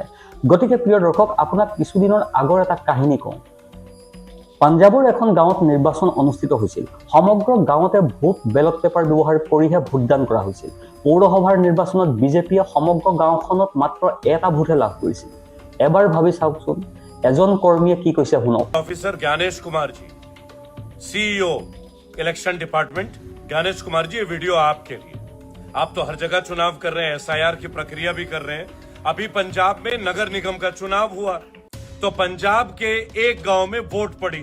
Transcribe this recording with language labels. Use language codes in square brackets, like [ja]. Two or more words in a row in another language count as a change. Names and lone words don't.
[as] গতিকে প্ৰিয় দৰ্শক, আপোনাক কিছুদিনৰ আগৰ এটা কাহিনী কওঁ। পাঞ্জাৱৰ এখন গাঁৱত নিৰ্বাচন অনুষ্ঠিত হৈছিল। সমগ্ৰ গাঁৱতে ভোট বেলট পেপাৰ ব্যৱহাৰ কৰিহে ভোটদান কৰা হৈছিল। পৌৰসভাৰ নিৰ্বাচনত বিজেপিয়ে সমগ্ৰ গাঁওখনত মাত্ৰ এটা ভোটহে লাভ কৰিছিল। এবাৰ ভাবি চাওকচোন, এজন কৰ্মীয়ে কি কৈছে শুনক। [hi] ऑफिसर ज्ञानेश कुमार जी, CEO इलेक्शन डिपार्टमेंट। ज्ञानेश कुमार जी, ये वीडियो आपके लिए। आप तो हर जगह चुनाव कर रहे हैं, SIR की प्रक्रिया भी कर रहे हैं। अभी पंजाब में नगर निगम का चुनाव हुआ तो पंजाब के एक गांव में वोट पड़ी।